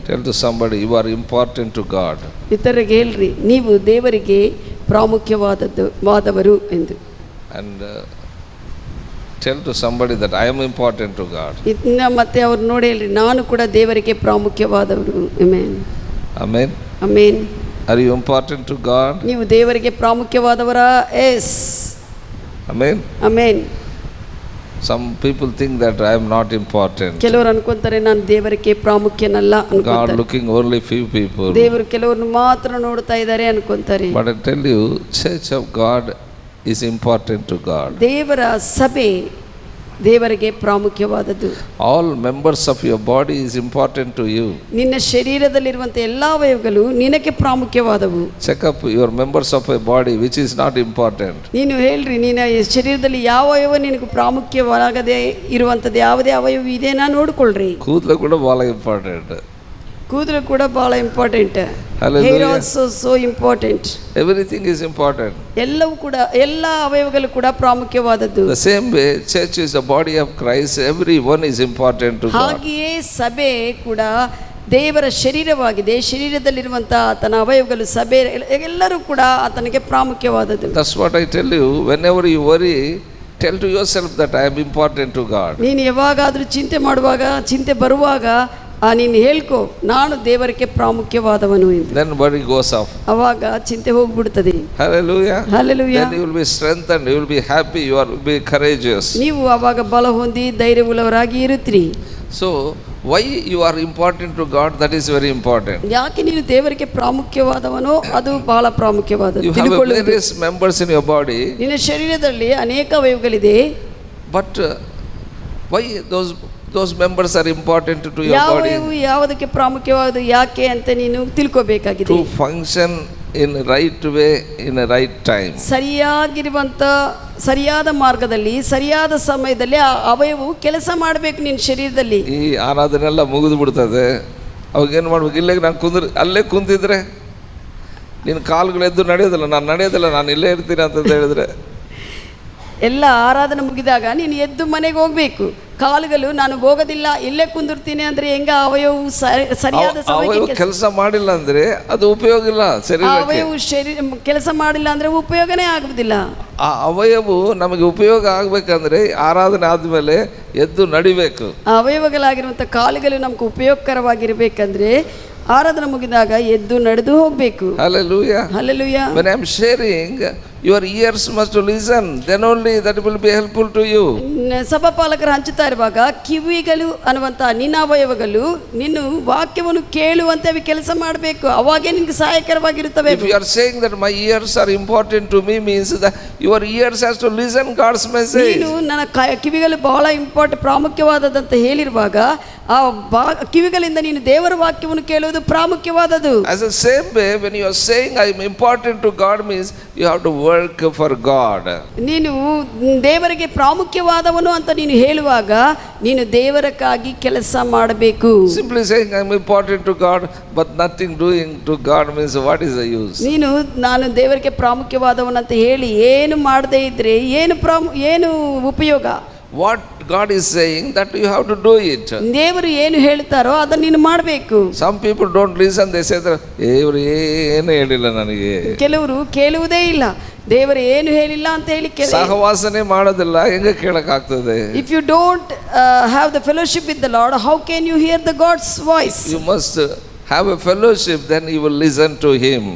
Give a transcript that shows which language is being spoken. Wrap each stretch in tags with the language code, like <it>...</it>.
<en>Tell to somebody, you are important to God.</en> <kn>ಇತರರಿಗೆ ಹೇಳ್ರಿ, ನೀವು ದೇವರಿಗೆ ಪ್ರಾಮುಖ್ಯವಾದವರು ಎಂದು.</kn> <en>And tell to somebody that I am important to God.</en> <kn>ಇನ್ನು ಮತ್ತೆ ಅವ್ರು ನೋಡಿ ಹೇಳ್ರಿ, ನಾನು ಕೂಡ ದೇವರಿಗೆ ಪ್ರಾಮುಖ್ಯವಾದವರು. Amen.</kn> <en>Amen.</en> <kn>Amen.</kn> <en>Are you important to God?</en> <kn>ನೀವು ದೇವರಿಗೆ ಪ್ರಾಮುಖ್ಯವಾದವರಾ? S.</kn> <en>Amen.</en> <kn>Amen.</kn> <en>Some people think that I am not important.</en> <kn>ಕೆಲವರು ಅನ್ಕೊಂತಾರೆ ನಾನು ದೇವರಿಗೆ ಪ್ರಾಮುಖ್ಯನಲ್ಲ</kn> <en>God</en> <kn>ಅನ್ಕೊಂತಾರೆ.</kn> <en>looking only few people.</en> <kn>ದೇವರು ಕೆಲವರನ್ನು ಮಾತ್ರ ನೋಡ್ತಾ ಇದ್ದಾರೆ ಅನ್ಕೊಂತಾರೆ.</kn> <en>But I tell you, Church of God is important to God.</en> <kn>ದೇವರ ಸಭೆ ದೇವರಿಗೆ ಪ್ರಾಮುಖ್ಯವಾದದ್ದು.</kn> <en>All members of your body is important to you.</en> <kn>ನಿನ್ನ ಶರೀರದಲ್ಲಿರುವಂಥ ಎಲ್ಲ ಅವಯವಗಳು ನಿನಗೆ ಪ್ರಾಮುಖ್ಯವಾದವು.</kn> <en>Check up your members of your body which is not important.</en> <kn>ನೀನು ಹೇಳ್ರಿ, ನಿನ್ನ ಶರೀರದಲ್ಲಿ ಯಾವ ಅವಯವ ನಿನಗೆ ಪ್ರಾಮುಖ್ಯವಾಗದೆ ಇರುವಂಥದ್ದು ಯಾವುದೇ ಅವಯವ ಇದೆನಾ ನೋಡ್ಕೊಳ್ರಿ. ಕೂದಲು ಕೂಡ ಬಹಳ ಇಂಪಾರ್ಟೆಂಟ್. ಕೂದಲು ಕೂಡ ಬಹಳ important.</kn> <en>Hallelujah. Hair also so important. Everything is important.</en> <kn>ಎಲ್ಲವೂ ಕೂಡ, ಎಲ್ಲ ಅವಯವಗಳು ಕೂಡ ಪ್ರಾಮುಖ್ಯವಾದದ್ದು.</kn> <en>The same way, church is the body of Christ. Everyone is important to God.</en> <kn>ಹಾಗೆಯೇ ಸಭೆ ಕೂಡ ದೇವರ ಶರೀರವಾಗಿದೆ. ಶರೀರದಲ್ಲಿರುವಂಥ ಆತನ ಅವಯವಗಳು, ಸಭೆ ಎಲ್ಲರೂ ಕೂಡ ಆತನಿಗೆ ಪ್ರಾಮುಖ್ಯವಾದದ್ದು.</kn> <en>That's what I tell you. Whenever you worry, tell to yourself that I am important to God.</en> <kn>ನೀನು ಯಾವಾಗಾದರೂ ಚಿಂತೆ ಮಾಡುವಾಗ, ಚಿಂತೆ ಬರುವಾಗ ನೀನು ಹೇಳ್ಕೊ, ನಾನು ದೇವರಿಗೆ ಪ್ರಾಮುಖ್ಯವಾದವನು ಎಂದು.</kn> <en>Then worry goes off.</en> <kn>ಅವಾಗ ಚಿಂತೆ ಹೋಗ್ಬಿಡ್ತದೆ.</kn> <en>Hallelujah. Hallelujah. Then you will be strengthened, you will be happy, you will be courageous.</en> <kn>ನೀವು ಅವಾಗ ಬಲ ಹೊಂದಿ ಧೈರ್ಯವುಳ್ಳವರಾಗಿ ಇರುತ್ತೀರಿ.</kn> <en>So why you are important to God, that is very important.</en> <kn>ಯಾಕೆ ನೀನು ದೇವರಿಗೆ ಪ್ರಾಮುಖ್ಯವಾದವನು, ಅದು ಬಹಳ ಪ್ರಾಮುಖ್ಯವಾದದ್ದು.</kn> <en>You have various members in your body.</en> <kn>ನಿನ್ನ ಶರೀರದಲ್ಲಿ ಅನೇಕ ಅವಯವಗಳಿದೆ.</kn> <en>But why those members are important to your body?</en> <kn>ಯಾವುದಕ್ಕೆ ಪ್ರಾಮುಖ್ಯವಾದ ಯಾಕೆ ಅಂತ ನೀನು ತಿಳ್ಕೋಬೇಕಾಗಿದೆ.</kn> <en>To function in right way, in a right time.</en> <kn>ಸರಿಯಾಗಿರುವಂಥ ಸರಿಯಾದ ಮಾರ್ಗದಲ್ಲಿ ಸರಿಯಾದ ಸಮಯದಲ್ಲಿ ಆ ಅವಯವು ಕೆಲಸ ಮಾಡಬೇಕು ನಿನ್ನ ಶರೀರದಲ್ಲಿ. ಈ ಆರಾಧನೆ ಎಲ್ಲ ಮುಗಿದು ಬಿಡ್ತದೆ, ಅವಾಗ ಏನು ಮಾಡ್ಬೇಕು? ಇಲ್ಲೇ ನಾನು ಅಲ್ಲೇ ಕುಂತಿದ್ರೆ ನಿನ್ನ ಕಾಲುಗಳು ಎದ್ದು ನಡೆಯೋದಿಲ್ಲ, ನಾನು ನಡೆಯೋದಿಲ್ಲ, ನಾನು ಇಲ್ಲೇ ಇರ್ತೀನಿ ಅಂತ ಹೇಳಿದ್ರೆ, ಎಲ್ಲ ಆರಾಧನೆ ಮುಗಿದಾಗ ನೀನು ಎದ್ದು ಮನೆಗೆ ಹೋಗ್ಬೇಕು. ಕಾಲುಗಳು ನಾನು ಹೋಗೋದಿಲ್ಲ, ಇಲ್ಲೇ ಕುಂದಿರ್ತೀನಿ ಅಂದ್ರೆ ಹೆಂಗ? ಅವಯವು ಸರಿಯಾದ ಸಮಯಕ್ಕೆ ಕೆಲಸ ಮಾಡಿಲ್ಲ ಅಂದ್ರೆ ಅದು ಉಪಯೋಗ ಇಲ್ಲ. ಅವಯವು ಕೆಲಸ ಮಾಡಿಲ್ಲ ಅಂದ್ರೆ ಉಪಯೋಗನೇ ಆಗುವುದಿಲ್ಲ. ಆ ಅವಯವು ನಮಗೆ ಉಪಯೋಗ ಆಗ್ಬೇಕಂದ್ರೆ ಆರಾಧನೆ ಆದ್ಮೇಲೆ ಎದ್ದು ನಡಿಬೇಕು. ಅವಯವಗಳಾಗಿರುವಂಥ ಕಾಲುಗಳು ನಮ್ಗೆ ಉಪಯೋಗಕರವಾಗಿರ್ಬೇಕಂದ್ರೆ ಆರಾಧನೆ ಮುಗಿದಾಗ ಎದ್ದು ನಡೆದು ಹೋಗ್ಬೇಕು.</kn> <en>Hallelujah. Hallelujah. When I am sharing, your ears must listen, then only that will be helpful to you.</en> <kn>ಸಭಾಪಾಲಕರು ಹಂಚುತ್ತಾ ಇರುವಾಗ ಕಿವಿಗಳು ಅನ್ನುವಂಥ ನಿನ್ನ ಅವಯವಗಳು ನಿನ್ನ ವಾಕ್ಯವನ್ನು ಕೇಳುವಂತೆ ಅವು ಕೆಲಸ ಮಾಡಬೇಕು. ಅವಾಗೇ ನಿನಗೆ ಸಹಾಯಕರವಾಗಿರುತ್ತವೆ.</kn> <en>If you are saying that my ears are important to me, means that your ears has to listen God's message.</en> <kn>ನೀನು ನನ್ನ ಕಿವಿಗಳು ಬಹಳ ಪ್ರಾಮುಖ್ಯವಾದದಂತ ಹೇಳಿರುವಾಗ ಆ ಕಿವಿಗಳಿಂದ ನೀನು ದೇವರ ವಾಕ್ಯವನ್ನು ಕೇಳುವುದು ಪ್ರಾಮುಖ್ಯವಾದದ್ದು.</kn> <en>As the same way, when you are saying I am important to God, means you have to work for God.</en> <kn>ನೀನು ದೇವರಿಗೆ ಪ್ರಾಮುಖ್ಯವಾದವನು ಅಂತ ನೀನು ಹೇಳುವಾಗ ನೀನು ದೇವರಕ್ಕಾಗಿ ಕೆಲಸ ಮಾಡಬೇಕು.</kn> <en>Simply saying I am important to God but nothing doing to God means what is the use?</en> <kn>ನೀನು ನಾನು ದೇವರಿಗೆ ಪ್ರಾಮುಖ್ಯವಾದವನು ಅಂತ ಹೇಳಿ ಏನು ಮಾಡದೇ ಇದ್ರೆ ಏನು ಉಪಯೋಗ?</kn> <en>What God is saying, that you have to do it.</en> <kn>ದೇವರು ಏನು ಹೇಳ್ತಾರೋ ಅದನ್ನ ನೀನು ಮಾಡಬೇಕು.</kn> <en>Some people don't listen, they say that</en> <kn>ದೇವರು ಏನು ಹೇಳಿಲ್ಲ ನನಗೆ. ಕೆಲವರು ಕೇಳುವುದೇ ಇಲ್ಲ, ದೇವರು ಏನು ಹೇಳಿಲ್ಲ ಅಂತ ಹೇಳಿ ಸಹವಾಸನೆ ಮಾಡೋದಿಲ್ಲ, ಹೆಂಗೆ ಕೇಳಕ್ಕಾಗ್ತದೆ?</kn> <en>If you don't have the fellowship with the Lord, how can you hear the God's voice? You must have a fellowship, then you will listen to him.</en>